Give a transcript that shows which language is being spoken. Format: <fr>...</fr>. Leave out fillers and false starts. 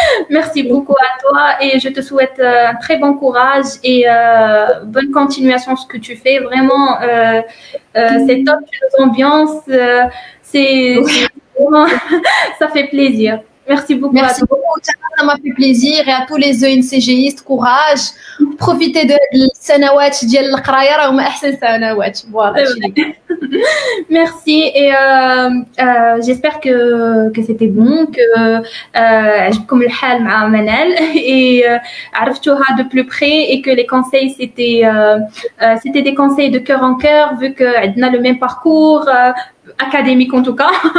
<fr>Merci beaucoup à toi et je te souhaite un très bon courage et bonne continuation ce que tu fais. Vraiment, c'est top, tu nous ambiances, vraiment, ça fait plaisir. Merci beaucoup. Merci beaucoup, ça m'a fait plaisir et à tous les ENCGistes, courage. Profitez de</fr> <ar>السنوات ديال القرايه راهم احسن سنوات.</ar> <fr>Voilà. Merci et j'espère que c'était bon que</fr> <ar>عجبكم الحال مع منال</ar> <fr>et</fr> <ar>عرفتوها</ar> <fr>de plus près et que les conseils c'était des conseils de cœur en cœur vu que</fr> <ar>عندنا</ar> <fr>le même parcours académique en tout cas</fr>